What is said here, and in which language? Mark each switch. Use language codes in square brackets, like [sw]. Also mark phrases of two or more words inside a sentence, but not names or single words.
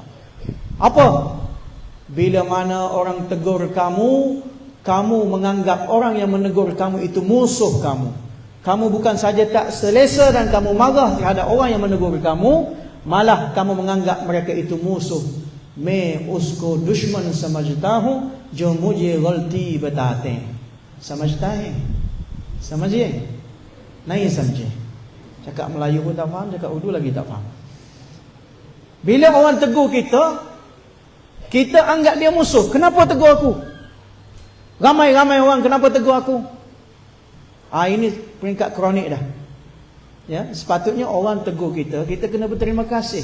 [ms] Apa? Bila mana orang tegur kamu, kamu menganggap orang yang menegur kamu itu musuh kamu. Kamu bukan saja tak selesa dan kamu marah terhadap orang yang menegur kamu, malah kamu menganggap mereka itu musuh. [hi] मैं उसको दुश्मन समझता हूँ जो मुझे गलती बताते हैं. समझता है? समझिए? नहीं समझे. [ms] Cakap Melayu pun tak faham, cakap Urdu lagi tak faham. Bila orang tegur kita, kita anggap dia musuh. Kenapa tegur aku? Ramai-ramai orang kenapa tegur aku? Ini peringkat kronik dah. Ya, sepatutnya orang tegur kita, kita kena berterima kasih.